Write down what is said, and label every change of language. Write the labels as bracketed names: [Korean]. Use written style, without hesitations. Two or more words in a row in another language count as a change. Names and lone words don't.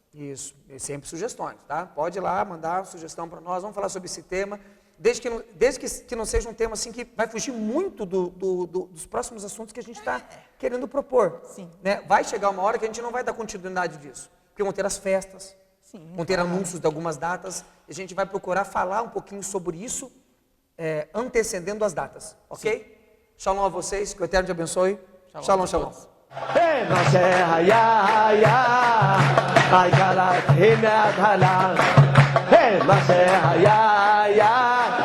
[Portuguese] Isso, e sempre sugestões, tá? Pode ir lá, mandar sugestão para nós, vamos falar sobre esse tema, desde que não seja um tema assim que vai fugir muito dos próximos assuntos que a gente está querendo propor. Sim. Né? Vai chegar uma hora que a gente não vai dar continuidade disso, porque vão ter as festas, Sim, vão ter anúncios de algumas datas, e a gente vai procurar falar um pouquinho sobre isso, antecedendo as datas, ok? Sim. Shalom a vocês, que o Eterno te abençoe. Shalom, shalom. Hey, Mashiach, ya, ya, ay, Galat, Hinad, Halah. Hey, Mashiach, ya, ya.